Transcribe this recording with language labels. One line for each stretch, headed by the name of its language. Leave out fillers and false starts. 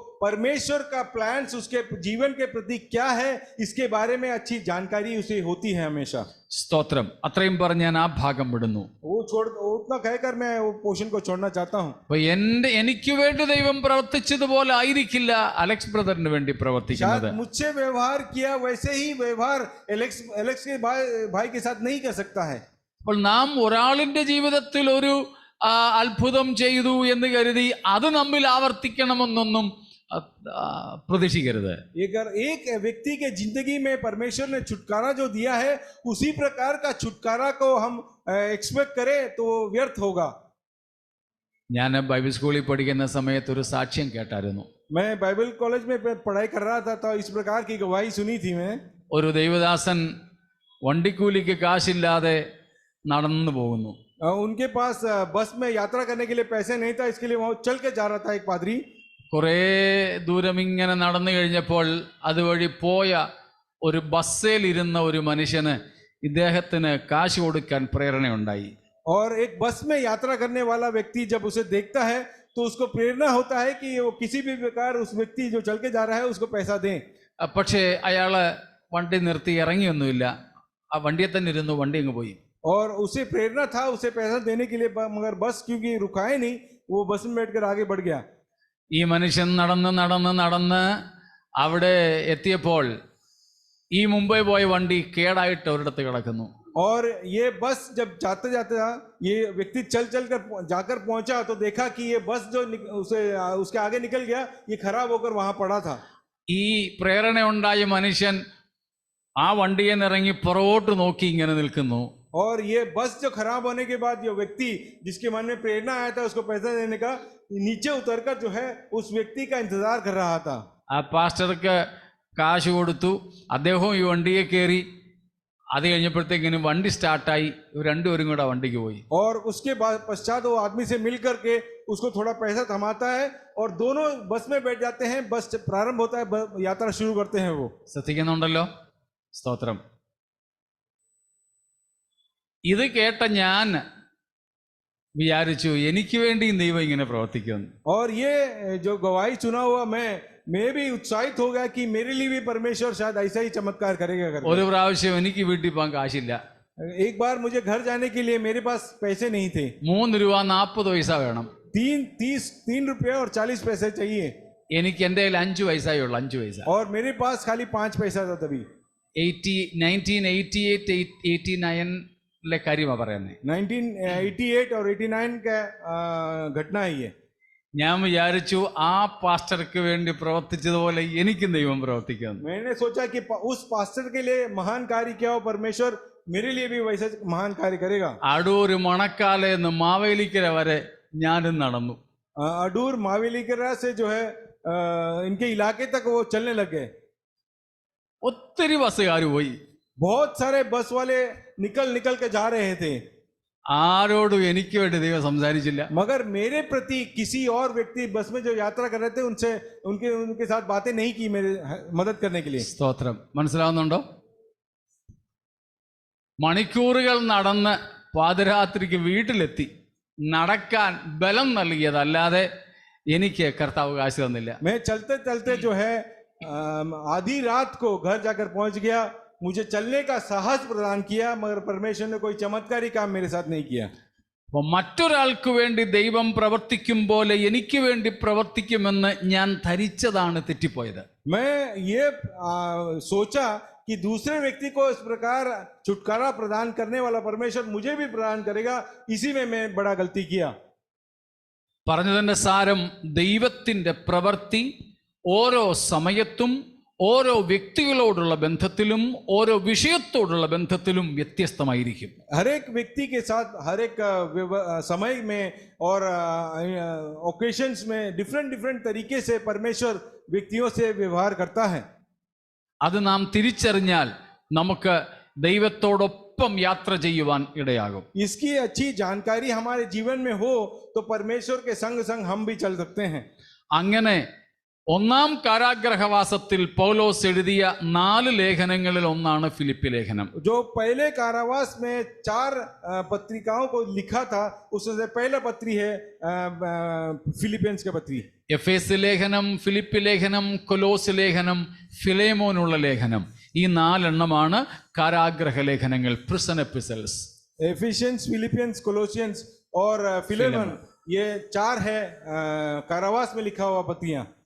Hindi: परमेश्वर का प्लान्स उसके जीवन के प्रति क्या है इसके बारे में अच्छी जानकारी उसे होती है हमेशा।
Malayalam: സ്തോത്രം. അത്രയും പറഞ്ഞ് ഞാൻ ആ ഭാഗം വിടുന്നു.
Hindi: वो उतना कहकर मैं वो पोर्शन को छोड़ना चाहता हूँ।
Malayalam: അപ്പൊ എനിക്ക് വേണ്ടി ദൈവം പ്രവർത്തിച്ചതുപോലെ ആയിരിക്കില്ല അലക്സ് ബ്രദറിന് വേണ്ടി പ്രവർത്തിക്കുന്നത്.
Hindi: शायद मुझसे व्यवहार किया वैसे ही व्यवहार एलेक्स के भाई के साथ नहीं कर सकता है।
Malayalam: അപ്പോൾ നാം ഒരാളിന്റെ ജീവിതത്തിൽ ഒരു അത്ഭുതം ചെയ്തു എന്ന് കരുതി അത് നമ്മിൽ ആവർത്തിക്കണമെന്നൊന്നും പ്രതീക്ഷിക്കരുത്.
Hindi: एक व्यक्ति के जिंदगी में परमेश्वर ने छुटकारा जो दिया है उसी प्रकार का छुटकारा को हम एक्सपेक्ट करें तो व्यर्थ होगा।
Malayalam: ഞാൻ ബൈബിൾ സ്കൂളിൽ പഠിക്കുന്ന സമയത്ത് ഒരു സാക്ഷ്യം കേട്ടായിരുന്നു.
Hindi: मैं बाइबल कॉलेज में पढ़ाई कर रहा था तो इस प्रकार की गवाही सुनी थी मैं।
Malayalam: ഒരു ദൈവദാസൻ വണ്ടിക്കൂലിക്ക് കാശില്ലാതെ നടന്നു പോകുന്നു.
Hindi: उनके पास बस में यात्रा करने के लिए पैसे नहीं था, इसके लिए वो चल के जा रहा था एक पादरी।
Malayalam: കുറേ ദൂരം ഇങ്ങനെ നടന്നു കഴിഞ്ഞപ്പോൾ അതുവഴി പോയ ഒരു ബസ്സിൽ ഇരുന്ന ഒരു മനുഷ്യന് ഇദ്ദേഹത്തിന് കാശ് കൊടുക്കാൻ പ്രേരണയുണ്ടായി.
Hindi: और एक बस में यात्रा करने वाला व्यक्ति जब उसे देखता है तो उसको प्रेरणा होता है कि वो किसी भी प्रकार उस व्यक्ति जो चल के जा रहा है उसको पैसा दें।
Malayalam: പക്ഷേ അയാള് വണ്ടി നിർത്തി ഇറങ്ങിയൊന്നുമില്ല. ആ വണ്ടിയെ തന്നെ ഇരുന്നു, വണ്ടി അങ്ങ് പോയി.
Hindi: और उसे प्रेरणा था उसे पैसा देने के लिए, मगर बस क्योंकि रुकाए नहीं वो बस में बैठकर आगे बढ़ गया।
Malayalam: ഈ മനുഷ്യൻ നടന്ന് അവിടെ എത്തിയപ്പോൾ ഈ മുംബൈ പോയ വണ്ടി കേടായിട്ട് ഒരിടത്ത് കിടക്കുന്നു.
Hindi: और ये बस जब जाते जाते ये व्यक्ति चल कर जाकर पहुंचा तो देखा कि ये बस जो उसके आगे निकल गया, ये खराब होकर वहां पड़ा था।
Malayalam: ഈ പ്രേരണ ഉണ്ടായ മനുഷ്യൻ ആ വണ്ടിയെ ഇറങ്ങി പുറകോട്ട് നോക്കി ഇങ്ങനെ നിൽക്കുന്നു.
Hindi: और ये बस जो खराब होने के बाद ये व्यक्ति जिसके मन में प्रेरणा आया था उसको पैसा देने का, नीचे उतरकर जो है उस व्यक्ति का इंतजार कर रहा था।
Malayalam: ആ പാസ്റ്റർക്ക് കാശ് കൊടുത്തു. അദ്ദേഹവും ഈ വണ്ടിയെ കയറി. അത് കഴിഞ്ഞപ്പോഴത്തേക്കിന് വണ്ടി സ്റ്റാർട്ടായി. രണ്ടുപേരും കൂടെ വണ്ടിക്ക് പോയി.
Hindi: और उसके बाद पश्चात वो आदमी से मिल करके उसको थोड़ा पैसा थमाता है और दोनों बस में बैठ जाते हैं। बस प्रारंभ होता है, यात्रा शुरू करते हैं। वो
Malayalam: ശ്രദ്ധിക്കുന്നുണ്ടല്ലോ? സ്തോത്രം. ഇത് കേട്ട ഞാൻ വിചാരിച്ചു എനിക്ക് വേണ്ടി ദൈവം ഇങ്ങനെ പ്രവർത്തിക്കുന്നു.
Hindi: और ये जो गवाही सुना हुआ मैं भी उत्साहित हो गया कि मेरे लिए भी परमेश्वर शायद ऐसा ही चमत्कार करेगा।
Malayalam: ഒരു പ്രാവശ്യം എനിക്ക് വീട്ടിൽ പോകാൻ കാശില്ല.
Hindi: एक बार मुझे घर जाने के लिए मेरे पास पैसे नहीं थे।
Malayalam: 3 രൂപ 40 പൈസ വേണം.
Hindi: 3 रुपये और 40 पैसे चाहिए।
Malayalam: എനിക്ക് എൻ്റെ കയ്യിൽ 5 പൈസയേ ഉള്ളൂ. 5 പൈസ.
Hindi: और मेरे पास खाली 5 पैसा था तभी।
Malayalam: 1988-89 കാര്യമാണ് പറയുന്നത്.
Hindi: 1988 और 89 का घटना है ये।
Malayalam: ഞാൻ വിചാരിച്ചു ആ പാസ്റ്റർക്ക് വേണ്ടി പ്രവർത്തിച്ചതുപോലെ എനിക്കും ദൈവം പ്രവർത്തിക്കുന്നു.
Hindi: मैंने सोचा कि उस पास्टर के लिए महान कार्य किया हो परमेश्वर, मेरे लिए भी वैसा महान कार्य करेगा।
Malayalam: അടൂർ മണക്കാലെന്ന് മാവേലിക്കര വരെ ഞാനും നടന്നു.
Hindi: अडूर मावेलीकरा से जो है इनके इलाके तक वो चलने लगे।
Malayalam: ഒത്തിരി ബസ്സുകാർ പോയി.
Hindi: बहुत सारे बस वाले निकल के जा रहे थे।
Malayalam: ആരോടും എനിക്ക് വേണ്ടി ദൈവം സംസാരിച്ചില്ല.
Hindi: मगर मेरे प्रति किसी और व्यक्ति बस में जो यात्रा कर रहे थे उनसे उनके साथ बातें नहीं की मेरे मदद करने के लिए।
Malayalam: സ്തോത്രം. മനസ്സിലാവുന്നുണ്ടോ? മണിക്കൂറുകൾ നടന്ന് പാതിരാത്രിക്ക് വീട്ടിലെത്തി. നടക്കാൻ ബലം നൽകിയതല്ലാതെ എനിക്ക് കർത്താവ് കാശ് തന്നില്ല.
Hindi: मैं चलते चलते जो है आधी रात को घर जाकर पहुंच गया। मुझे चलने का साहस प्रदान किया, मगर परमेश्वर ने कोई चमत्कारी काम मेरे साथ नहीं किया।
Malayalam: അപ്പോൾ മറ്റൊരാൾക്ക് വേണ്ടി ദൈവം പ്രവർത്തിക്കും പോലെ എനിക്ക് വേണ്ടി പ്രവർത്തിക്കുമെന്ന് ഞാൻ ധരിച്ചതാണ് തെറ്റിപ്പോയത്.
Hindi: मैं ये सोचा कि दूसरे व्यक्ति को इस प्रकार छुटकारा प्रदान करने वाला परमेश्वर मुझे भी प्रदान करेगा, इसी में मैं बड़ा गलती किया।
Malayalam: പറഞ്ഞതിന്റെ സാരം, ദൈവത്തിന്റെ പ്രവൃത്തി ഓരോ സമയത്തും ഓരോ വ്യക്തികളോടുള്ള ബന്ധത്തിലും ഓരോ വിഷയത്തോടുള്ള ബന്ധത്തിലും വ്യത്യസ്തമായിരിക്കും.
Hindi: हर एक व्यक्ति के साथ हर एक समय में और ओकेशंस में डिफरेंट तरीके से परमेश्वर व्यक्तियों से व्यवहार करता है।
Malayalam: അത് നാം തിരിച്ചറിഞ്ഞാൽ നമുക്ക് ദൈവത്തോടൊപ്പം യാത്ര ചെയ്യുവാൻ ഇടയാകും.
Hindi: इसकी अच्छी जानकारी हमारे जीवन में हो तो परमेश्वर के संग संग हम भी चल सकते हैं।
Malayalam: അങ്ങനെ ഒന്നാം കാരാഗ്രഹവാസത്തിൽ പൗലോസ് എഴുതിയ 4 ലേഖനങ്ങളിൽ ഒന്നാണ് ഫിലിപ്പി ലേഖനം.
Hindi: जो पहले कारावास में 4 पत्रिकाओं को लिखा था, उसमें से पहला पत्री है फिलिपियंस का पत्री.
Malayalam: എഫേസ് ലേഖനം, ഫിലിപ്പി ലേഖനം, കൊലോസ് ലേഖനം, ഫിലേമോനുള്ള ലേഖനം, ഈ 4 എണ്ണമാണ് കാരാഗ്രഹ ലേഖനങ്ങൾ, പ്രിസൺ എപ്പിസൽസ്.
Hindi: एफिशियंस, फिलिपियंस, कोलोसियंस और फिलेमन, ये 4 है कारावास में लिखा हुआ पत्रियां.